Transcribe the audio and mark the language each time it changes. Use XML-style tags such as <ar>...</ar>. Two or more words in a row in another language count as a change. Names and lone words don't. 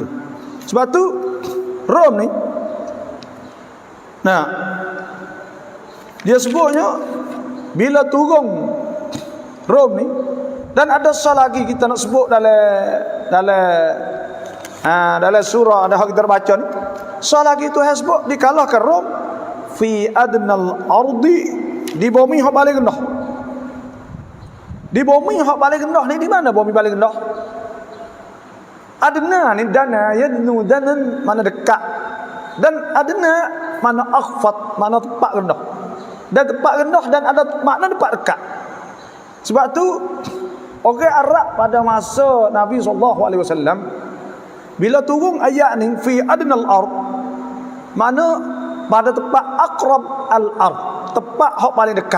<ms>Sebab tu Rom ni, nah, dia sebutnya bila turun Rom ni, dan ada salah lagi kita nak sebut dalam surah ada kita baca ni. Salah lagi Tuhan sebut dikalahkan Rom</ms> <ar>fi adnal ardi,</ar> <ms>di bumi hak paling rendah. Di bumi hak paling rendah ni di mana bumi paling rendah? Adna ni</ms> <ar>dana yadnu danan</ar> <ms>mana dekat, dan adna mana akhfat mana tempat rendah. Dan tempat rendah dan ada makna tempat dekat. Sebab tu orang Arab pada masa Nabi SAW bila turun ayat ni</ms> <ar>fi adnal ard,</ar> <ms>mana pada tempat</ms> <ar>aqrab al ard,</ar> <ms>tempat hak paling dekat.</ms>